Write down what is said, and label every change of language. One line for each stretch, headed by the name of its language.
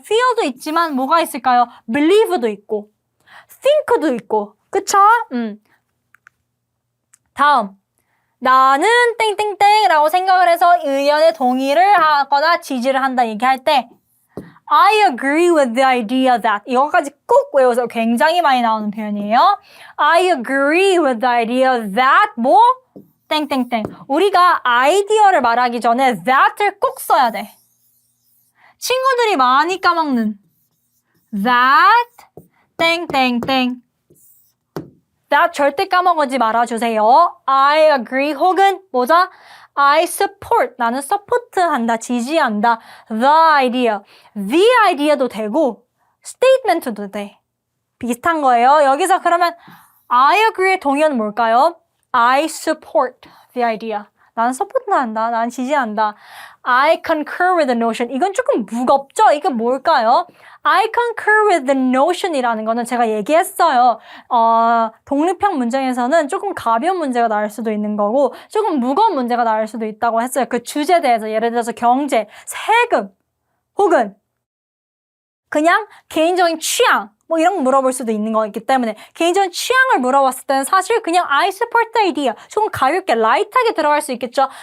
Korean: feel도 있지만 뭐가 있을까요? believe도 있고 think도 있고 그쵸? 다음 나는 땡땡땡라고 생각을 해서 의견에 동의를 하거나 지지를 한다 얘기할 때
English: I agree with the idea that
Korean: 이거까지 꼭 외워서 굉장히 많이 나오는 표현이에요.
English: I agree with the idea that 뭐?
Korean: 땡땡땡. 우리가 아이디어를 말하기 전에 that을 꼭 써야 돼. 친구들이 많이 까먹는 that 땡땡땡 that 절대 까먹지 말아주세요.
English: I agree
Korean: 혹은 뭐죠?
English: I support
Korean: 나는 support한다, 지지한다. The idea, the idea도 되고 statement도 돼. 비슷한 거예요. 여기서 그러면 I agree의 동의어는 뭘까요?
English: I support the idea.
Korean: 나는 서포트한다. 나는 지지한다.
English: I concur with the notion.
Korean: 이건 조금 무겁죠? 이건 뭘까요?
English: I concur with the notion
Korean: 이라는 거는 제가 얘기했어요. 독립형 문장에서는 조금 가벼운 문제가 나올 수도 있는 거고 조금 무거운 문제가 나올 수도 있다고 했어요. 그 주제에 대해서 예를 들어서 경제, 세금 혹은 그냥 개인적인 취향 뭐 이런 거 물어볼 수도 있는 거기 때문에 개인적인 취향을 물어봤을 때는 사실 그냥
English: I support the idea
Korean: 조금 가볍게 라이트하게 들어갈 수 있겠죠.